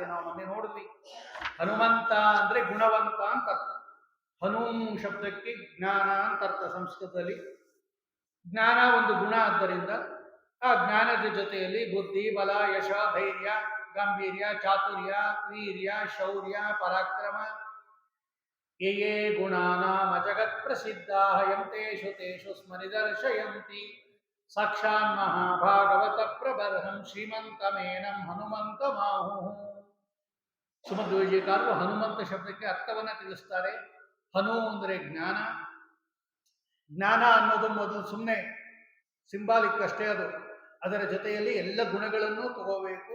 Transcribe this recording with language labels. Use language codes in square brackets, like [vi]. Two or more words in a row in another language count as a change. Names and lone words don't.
[kn] ನಾವು ಮೊನ್ನೆ ನೋಡಿದ್ವಿ. ಹನುಮಂತ ಅಂದ್ರೆ ಗುಣವಂತ ಅಂತ ಅರ್ಥ. ಹನುಂ ಶಬ್ದಕ್ಕೆ ಜ್ಞಾನ ಅಂತ ಅರ್ಥ ಸಂಸ್ಕೃತದಲ್ಲಿ. ಜ್ಞಾನ ಒಂದು ಗುಣ, ಆದ್ದರಿಂದ ಆ ಜ್ಞಾನದ ಜೊತೆಯಲ್ಲಿ ಬುದ್ಧಿ, ಬಲ, ಯಶ, ಧೈರ್ಯ, ಗಾಂಭೀರ್ಯ, ಚಾತುರ್ಯ, ವೀರ್ಯ, ಶೌರ್ಯ, ಪರಾಕ್ರಮ [sa] ಯೇ ಯೇ ಗುಣಾನಾಮ ಜಗತ್ ಪ್ರಸಿದ್ಧಾಃ ಯಂ ತೇಷು ತೇಷು ಸ್ಮರಿದರ್ಶಯಂತಿ ಸಾಕ್ಷಾನ್ ಮಹಾಭಾಗವತ ಪ್ರಬರ್ಹಂ ಶ್ರೀಮಂತಮೇನಂ ಹನುಮಂತ ಮಾಹುಃ. [kn] ಸುಮಧ್ವಜೀಕಾರರು ಹನುಮಂತ ಶಬ್ದಕ್ಕೆ ಅರ್ಥವನ್ನ ತಿಳಿಸ್ತಾರೆ. ಹನು ಅಂದರೆ ಜ್ಞಾನ. ಜ್ಞಾನ ಅನ್ನೋದು ಮೊದಲು ಸುಮ್ಮನೆ ಸಿಂಬಾಲಿಕ್ ಅಷ್ಟೇ, ಅದು ಅದರ ಜೊತೆಯಲ್ಲಿ ಎಲ್ಲ ಗುಣಗಳನ್ನು ತಗೋಬೇಕು.